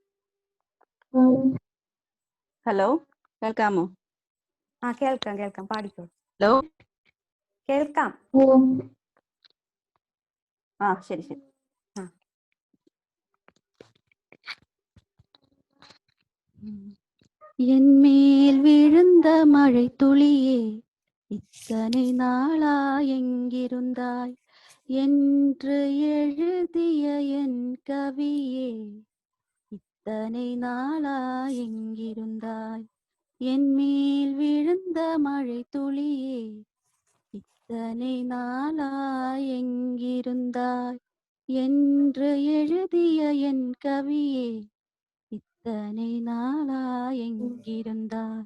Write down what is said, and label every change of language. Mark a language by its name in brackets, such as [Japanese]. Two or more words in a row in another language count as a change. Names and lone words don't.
[Malayalam] ഹലോ, കേൾക്കാമോ? ആ കേൾക്കാം കേൾക്കാം, പാടിക്കോളൂ. ഹലോ, കേൾക്കാം. ആ ശരി ശരി. [Tamil] എന്മേൽ விழுந்த மழை துளியே இத்தனை நாளா எங்கிருந்தாய் என்று எழுதிய என் கவியே இத்தனை நாளா எங்கிருந்தாய். என்மேல் விழுந்த மழை துளியே இத்தனை நாளா எங்கிருந்தாய் என்று எழுதிய என் கவியே இத்தனை நாளா எங்கிருந்தாய்.